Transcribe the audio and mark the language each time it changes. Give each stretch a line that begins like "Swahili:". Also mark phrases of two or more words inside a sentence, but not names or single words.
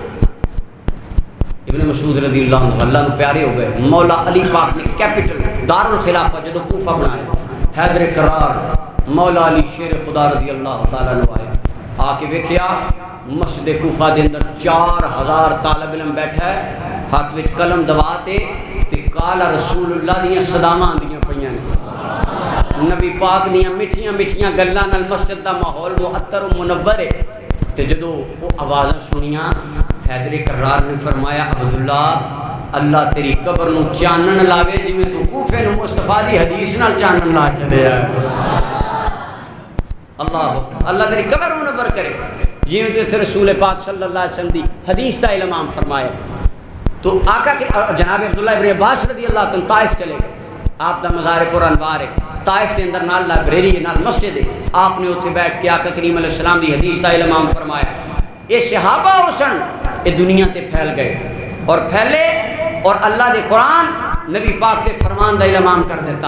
Punjabi: ابن مسعود
Arabic: رضی اللہ عنہ
Punjabi: اللہ نو پیارے ہو گئے، مولا علی پاک نے کیپٹل دار الخلافہ جدو کوفہ بنایا، حیدر کرار مولا علی شیر خدا
Arabic: رضی اللہ تعالیٰ عنہ
Punjabi: آئے، آ کے ویکھیا مسجد کوفہ دے اندر 4000 طالب علم بیٹھا ہے، ہاتھ وچ قلم دبا تے
Arabic: قال رسول اللہ
Punjabi: دیاں صداواں آندیاں پیاں نے، نبی پاک دیاں میٹھیاں میٹھیاں گلاں نال مسجد دا ماحول معطر و منور ہے۔ تے جدو وہ آوازاں سنیاں حیدر کرار نے فرمایا عبداللہ اللہ تیری قبر نو چانن لاوے جویں تو کوفے نو مصطفیٰ دی حدیث نال چانن لا چلیا اللہ تیری قبر منور کرے جویں تو رسول پاک
Arabic: صلی اللہ علیہ وسلم
Punjabi: دی حدیث دا علم عام فرمایا۔ تو آقا جناب عبداللہ ابن عباس
Arabic: رضی اللہ عنہ
Punjabi: طائف چلے گئے، آپ دا مزار پر انوار ہے، طائف کے اندر نال لائبریری ہے نال مسجد ہے، آپ نے اتنے بیٹھ کے آقا کریم
Arabic: علیہ السلام
Punjabi: دی حدیث دا علم عام فرمایا۔ یہ صحابہ حسن یہ دنیا تے پھیل گئے اور پھیلے اور اللہ دے قرآن نبی پاک کے فرمان دا علم عام کر دیتا،